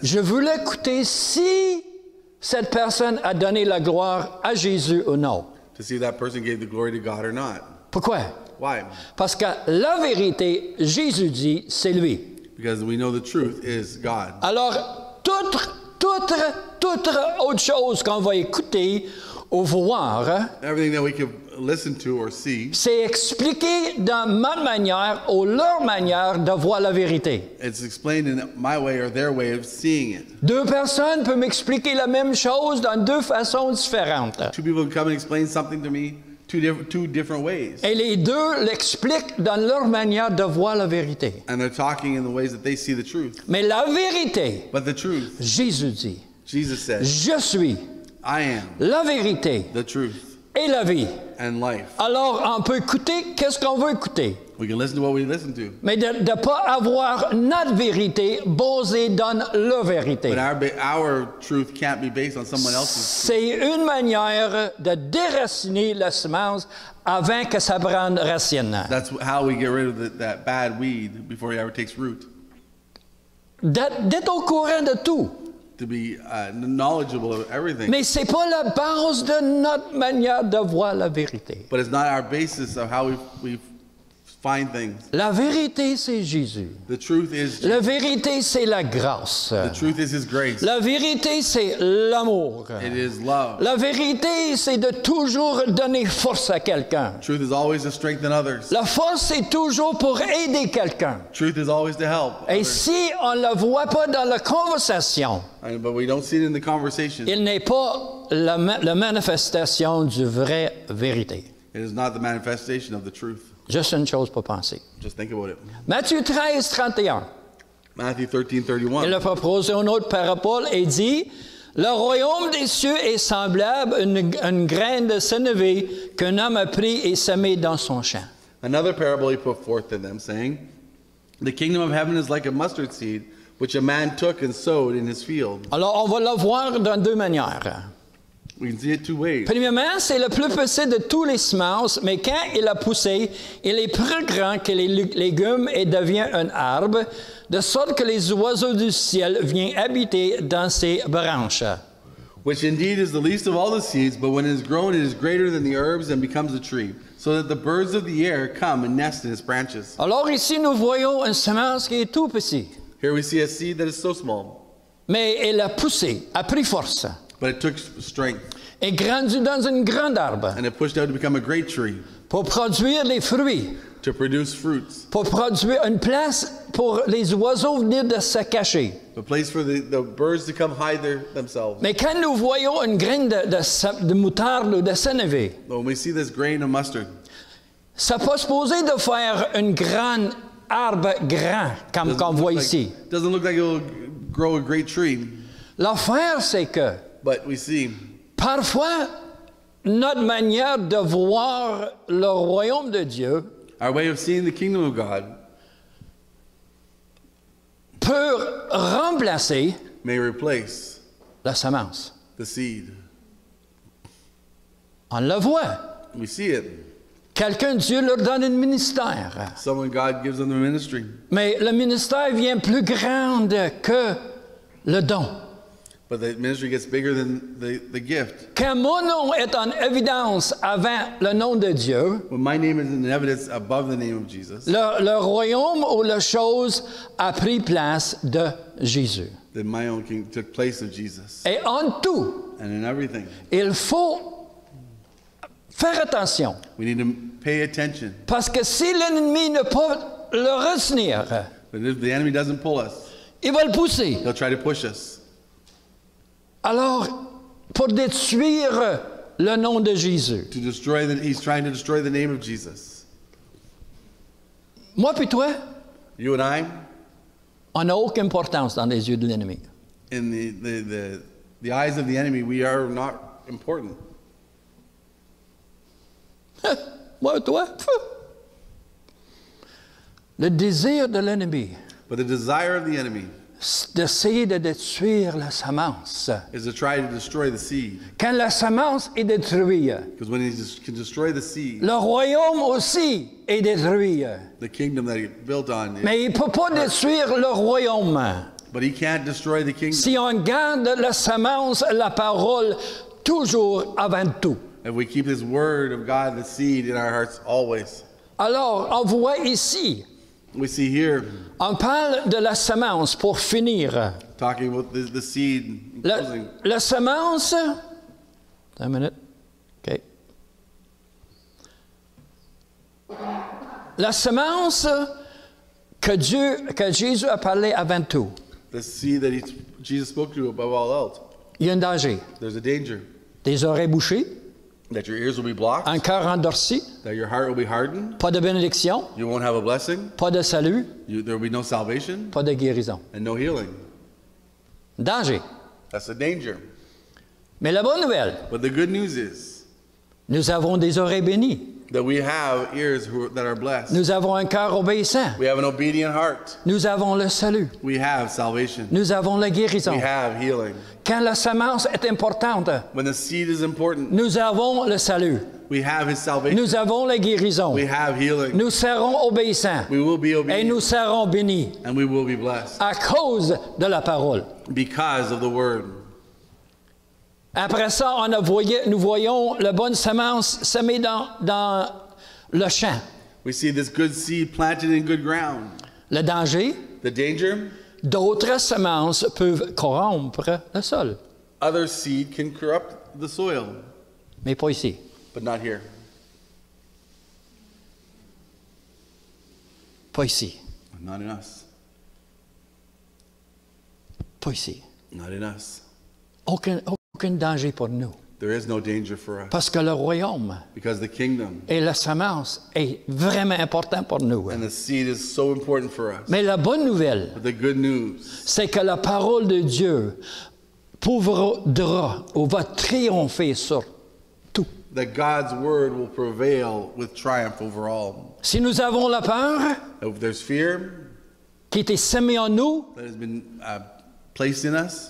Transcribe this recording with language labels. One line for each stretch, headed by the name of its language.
French: Je voulais écouter si cette personne a donné la gloire à Jésus ou non.
English: To see if that person gave the glory to God or not.
French: Pourquoi?
English: Why?
French: Parce que la vérité, Jésus dit, c'est lui.
English: Because we know the truth is God.
French: Alors, toute autre chose qu'on va écouter ou voir,
English: Everything that we can listen to or see,
French: c'est expliqué dans ma manière ou leur manière de voir la vérité.
English: it's explained in my way or their way of seeing it.
French: Deux personnes peuvent m'expliquer la même chose dans deux façons différentes.
English: Two people come and explain something to me two different ways.
French: Et les deux l'expliquent dans leur manière de voir la vérité.
English: And they're talking in the ways that they see the truth.
French: Mais la vérité,
English: But the truth,
French: Jésus dit,
English: Jesus said,
French: je suis
English: I am
French: la vérité
English: the truth
French: et la vie.
English: and life.
French: Alors, on peut écouter qu'est-ce qu'on veut écouter,
English: We can listen to what we listen to.
French: mais de ne pas avoir notre vérité basée dans leur vérité.
English: But our truth can't be based on someone else's.
French: C'est une manière de déraciner la semence avant que ça prenne racine.
English: That's how we get rid of that bad weed before it ever takes root.
French: D'être au courant de tout.
English: To be knowledgeable of everything.
French: Mais ce n'est pas la base de notre manière de voir la vérité.
English: But it's not our basis of how we find things.
French: La vérité, c'est Jésus.
English: The truth is
French: La vérité, c'est la grâce.
English: the truth is His grace.
French: La vérité, c'est l'amour.
English: It is love.
French: La vérité, c'est de toujours donner force à quelqu'un.
English: Truth is always to strengthen others.
French: La force, c'est toujours pour aider quelqu'un.
English: Truth is always to help
French: Et
English: others.
French: si on ne la voit pas dans la conversation,
English: But we don't see it in the conversation.
French: il n'est pas la manifestation du vrai vérité.
English: It is not the manifestation of the truth.
French: Juste une chose pour penser.
English: Just think about it.
French: Matthieu 13, 31.
English: Matthew 13:31.
French: Il a proposé une autre parabole et dit, « Le royaume des cieux est semblable à une graine de sénévé qu'un homme a pris et semé dans son champ. »
English: Another parable he put forth to them, saying, The kingdom of heaven is like a mustard seed, which a man took and sowed in his field.
French: Alors, on va le voir de deux manières.
English: We can see it two ways.
French: Premièrement, c'est le plus petit de tous les semences, mais quand il a poussé, il est plus grand que les légumes et devient un arbre, de sorte que les oiseaux du ciel viennent habiter dans ses branches.
English: Which indeed is the least of all the seeds, but when it is grown, it is greater than the herbs and becomes a tree, so that the birds of the air come and nest in its branches.
French: Alors ici, nous voyons une semence qui est tout petite.
English: Here we see a seed that is so small.
French: Mais elle a poussé, a pris force,
English: but it took strength,
French: et grandi dans un grand arbre
English: and it pushed out to become a great tree,
French: pour produire les fruits,
English: to produce fruits,
French: pour produire une place pour les oiseaux venir de se cacher.
English: a place for the birds to come hide themselves.
French: Mais quand nous voyons une graine de moutarde ou de sénévé,
English: When we see this grain of mustard,
French: ça n'est pas supposé de faire un grand arbre grand, comme qu'on voit ici.
English: doesn't look like it will grow a great tree,
French: L'affaire, c'est que
English: but we see
French: parfois, notre manière de voir le royaume de Dieu
English: our way of seeing the kingdom of God
French: peut remplacer
English: may replace
French: la semence.
English: the seed.
French: On le voit.
English: We see it.
French: Quelqu'un, Dieu leur donne un ministère.
English: Someone, God gives them the ministry.
French: Mais le ministère vient plus grand que le don.
English: But the ministry gets bigger than the gift.
French: Quand mon nom est en évidence avant le nom de Dieu,
English: When my name is in evidence above the name of Jesus,
French: le royaume ou la chose a pris place de Jésus.
English: then my own king took place of Jesus.
French: Et en tout,
English: And in everything,
French: il faut faire attention.
English: we need to pay attention.
French: Parce que si l'ennemi ne peut le retenir,
English: But if the enemy doesn't pull us,
French: il va le pousser.
English: he'll try to push us.
French: Alors, pour détruire le nom de Jésus.
English: To destroy he's trying to destroy the name of Jesus.
French: Moi puis toi,
English: You and I,
French: on n'a aucune importance dans les yeux de l'ennemi.
English: in the eyes of the enemy, we are not important.
French: Moi et toi, le désir de l'ennemi,
English: But the desire of the enemy
French: c'est d'essayer de détruire la semence.
English: is to try to destroy the seed.
French: Quand la semence est détruite,
English: Because when he can destroy the seed,
French: le royaume aussi est détruit.
English: the kingdom that he built on,
French: Mais il ne peut pas détruire le royaume.
English: but he can't destroy the kingdom.
French: Si on garde la semence, la parole, toujours avant tout.
English: If we keep this word of God, the seed, in our hearts always.
French: Alors, on voit ici,
English: We see here,
French: on parle de la semence pour finir.
English: talking about the seed. in closing.
French: La semence, un minute, OK. La semence que Jésus a parlé avant tout,
English: The seed that Jesus spoke to above all else.
French: il y a un danger.
English: There's a danger
French: Des oreilles bouchées,
English: that your ears will be blocked,
French: un cœur endurci,
English: that your heart will be hardened,
French: pas de bénédiction,
English: you won't have a blessing,
French: pas de salut,
English: there will be no salvation,
French: pas de guérison.
English: and no healing.
French: Danger.
English: That's a danger.
French: Mais la bonne nouvelle,
English: But the good news is
French: nous avons des oreilles bénies.
English: that we have ears that are blessed.
French: Nous avons un cœur obéissant.
English: We have an obedient heart.
French: Nous avons le salut.
English: We have salvation.
French: Nous avons la
English: We
French: guérison.
English: have healing.
French: Quand la semence est importante,
English: When the seed is important,
French: nous avons le salut.
English: we have his salvation.
French: Nous avons la guérison.
English: We have healing.
French: Nous serons obéissants.
English: We will be
French: Et
English: obedient.
French: nous serons bénis
English: And we will be blessed
French: à cause de la parole.
English: because of the word.
French: Après ça, nous voyons la bonne semence semée dans le champ.
English: We see this good seed planted in good ground.
French: Le danger,
English: The danger,
French: d'autres semences peuvent corrompre le sol,
English: other seed can corrupt the soil,
French: mais pas ici.
English: but not here.
French: Pas ici.
English: Not in us.
French: Pas ici.
English: Not in us.
French: Aucun danger pour nous.
English: There is no danger for us
French: Parce que le royaume
English: because the kingdom
French: et la semence est vraiment important pour nous.
English: and the seed is so important for us.
French: Mais la bonne nouvelle,
English: But the good news
French: c'est que la parole de Dieu pourra ou va triompher sur tout.
English: that God's word will prevail with triumph over all.
French: Si nous avons la peur
English: If there's fear
French: qui était semée en nous,
English: that has been placed in us,